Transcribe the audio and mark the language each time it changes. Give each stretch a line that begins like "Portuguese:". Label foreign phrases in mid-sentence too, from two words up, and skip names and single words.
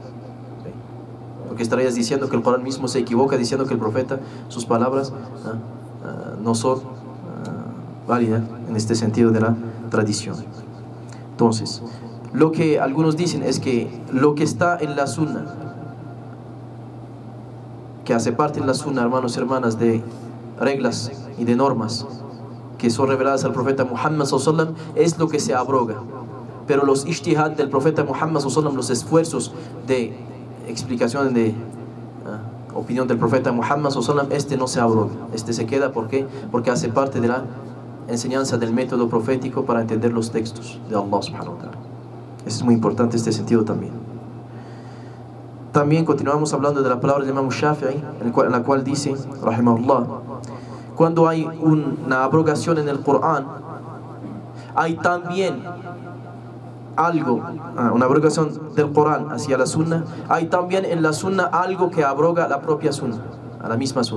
Spanish: Porque estarías diciendo que el Corán mismo se equivoca, diciendo que el profeta, sus palabras no son válidas en este sentido de la tradición. Entonces, lo que algunos dicen es que lo que está en la sunna, que hace parte en la sunna, hermanos y hermanas, de reglas y de normas que son reveladas al profeta Muhammad
Arabic: صلى الله عليه وسلم,
Spanish: es lo que se abroga. Pero los ijtihad del profeta Muhammad
Arabic: صلى الله عليه وسلم,
Spanish: los esfuerzos de explicación, de opinión del profeta Muhammad
Arabic: صلى الله عليه وسلم,
Spanish: no se abroga, se queda. ¿Por qué? Porque hace parte de la enseñanza del método profético para entender los textos de Allah
Arabic: سبحانه وتعالى.
Spanish: Es muy importante este sentido también. También continuamos hablando de la palabra del Imam Shafi'i, en la cual dice, rahimahullah: cuando hay una abrogación en el Corán, hay también algo, una abrogación del Corán hacia la sunna, hay también en la sunna algo que abroga la propia sunna, a la misma sunna.